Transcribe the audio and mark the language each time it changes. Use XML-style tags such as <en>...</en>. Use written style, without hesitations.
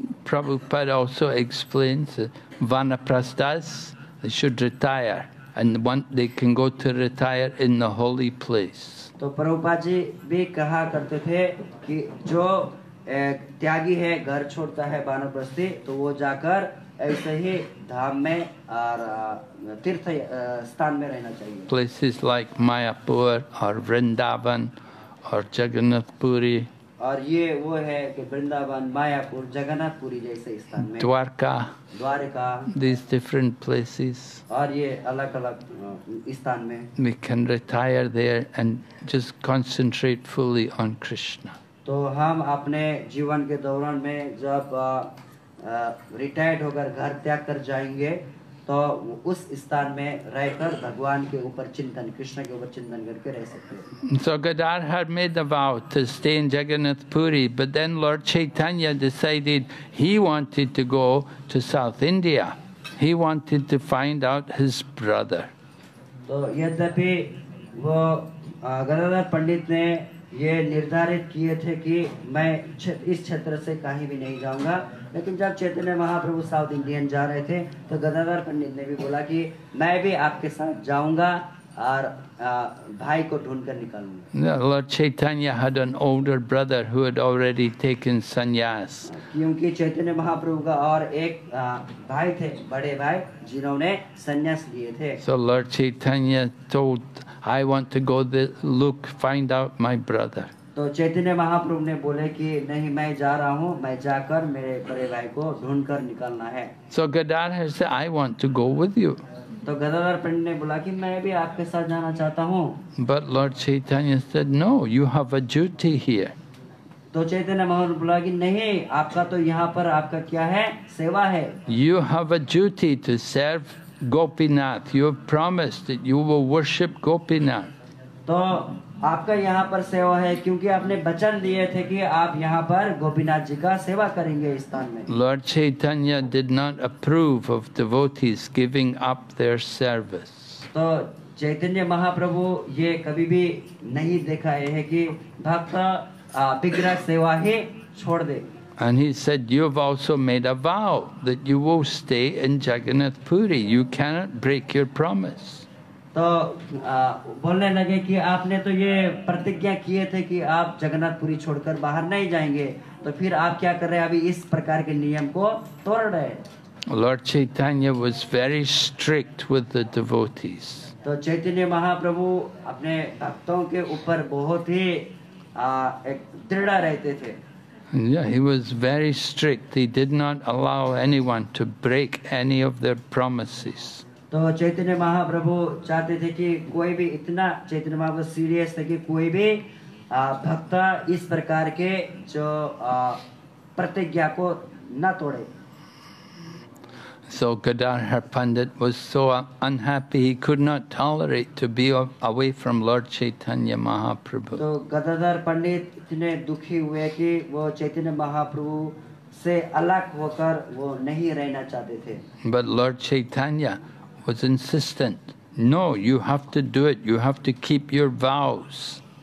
<en>Prabhupada also explains that Vanaprasthas, they should retire, and they can go to retire in the holy place.</en> <hi>तो प्रभुपाद जी भी कहा करते थे कि जो त्यागी है घर छोड़ता है वानप्रस्थी तो वो जाकर ऐसे ही धाम में और तीर्थ स्थान में रहना चाहिए।</hi> <en>Places like Mayapur or Vrindavan or Jagannath Puri,</en> <hi>और ये वो है कि वृंदावन, मायापुर, जगन्नाथपुरी जैसे स्थान में, द्वारका,</hi> <en>these different places.</en> <hi>और ये अलग अलग स्थान में</hi> <en>We can retire there and just concentrate fully on Krishna.</en> <hi>तो तो हम अपने जीवन के दौरान में जब रिटायर्ड होकर घर त्याग कर जाएंगे तो उस स्थान में रहकर भगवान के ऊपर चिंतन, कृष्ण के ऊपर चिंतन करके रह सकते हैं।</hi> <en>So Gadadhar made the vow to stay in Jagannath Puri, but then Lord Chaitanya decided he wanted to go to South India. He wanted to find out his brother.</en> <hi>तो यद्यपि वो गदाधर पंडित ने ये निर्धारित किए थे कि मैं इस क्षेत्र से कहीं भी नहीं जाऊंगा, लेकिन जब चैतन्य महाप्रभु साउथ इंडियन जा रहे थे तो गदाधर पंडित ने भी बोला कि मैं भी आपके साथ जाऊंगा और भाई को ढूंढ कर निकालूंगा।</hi> <en>Lord Chaitanya had an older brother who had already taken sannyas.</en> <hi>क्योंकि चैतन्य महाप्रभु का और एक भाई थे, बड़े भाई, जिन्होंने संन्यास लिए थे।</hi> <en>So Lord Chaitanya told, I want to go look, find out my brother.</en> <hi>तो चैतन्य महाप्रभु ने बोले कि नहीं, मैं जा रहा हूँ, मैं जाकर मेरे बड़े भाई को ढूंढ कर निकालना है।</hi> <en>So Gadadhar said, I want to go with you.</en> <hi>तो गदाधर पंडित ने बोला कि मैं भी आपके साथ जाना चाहता हूँ।</hi> <en>But Lord Chaitanya said, no, you have a duty here.</en> <hi>तो चैतन्य महाप्रभु बोला कि नहीं, आपका तो यहाँ पर आपका क्या है, सेवा है।</hi> <en>You have a duty to serve Gopinath. You have promised that you will worship Gopinath.</en> <hi>तो आपका यहाँ पर सेवा है क्योंकि आपने वचन दिए थे कि आप यहाँ पर गोपीनाथ जी का सेवा करेंगे इस स्थान में।</hi> <en>Lord Chaitanya did not approve of devotees giving up their service.</en> <hi>तो चैतन्य महाप्रभु ये कभी भी नहीं देखा है कि भक्त विग्रह सेवा ही छोड़ दे।</hi> <en>And he said, you have also made a vow that you will stay in Jagannath Puri. You cannot break your promise.</en> <hi>तो बोलने लगे कि आपने तो ये प्रतिज्ञा किए थे कि आप जगन्नाथपुरी छोड़कर बाहर नहीं जाएंगे, तो फिर आप क्या कर रहे हैं, अभी इस प्रकार के नियम को तोड़ रहे हैं।</hi> <en>Lord Chaitanya was very strict with the devotees.</en> <hi>तो चैतन्य महाप्रभु अपने भक्तों के ऊपर बहुत ही एक दृढ़ रहते थे।</hi> <en>Yeah, he was very strict. He did not allow anyone to break any of their promises.</en> <hi>तो चैतन्य महाप्रभु चाहते थे कि कोई भी, इतना चैतन्य महाप्रभु सीरियस थे कि कोई भी भक्त इस प्रकार के जो प्रतिज्ञा को न तोड़े।</hi> <en>So Gadadhar Pandit was so unhappy he could not tolerate to be away from Lord Chaitanya Mahaprabhu.</en> <hi>तो गदाधर पंडित इतने दुखी हुए कि वो चैतन्य महाप्रभु से अलग होकर वो नहीं रहना चाहते थे।</hi> <en>But Lord Chaitanya was insistent. No, you have to do it. You have to keep your vows.</en>